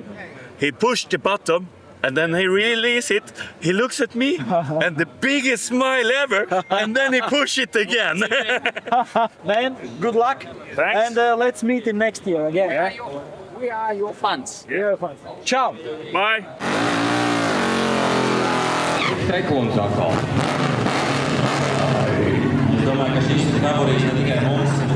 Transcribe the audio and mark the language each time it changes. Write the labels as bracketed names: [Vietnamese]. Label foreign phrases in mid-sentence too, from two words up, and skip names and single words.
[English] He pushed the button, and then he released it. He looks at me, and the biggest smile ever, and then he pushed it again. Man, good luck. Thanks. And let's meet in next year again. We are your fans. Yeah. Ciao. Bye. [Latvian] Sekundes atkal. Es domāju, ka šis favorīts ne tikai mums.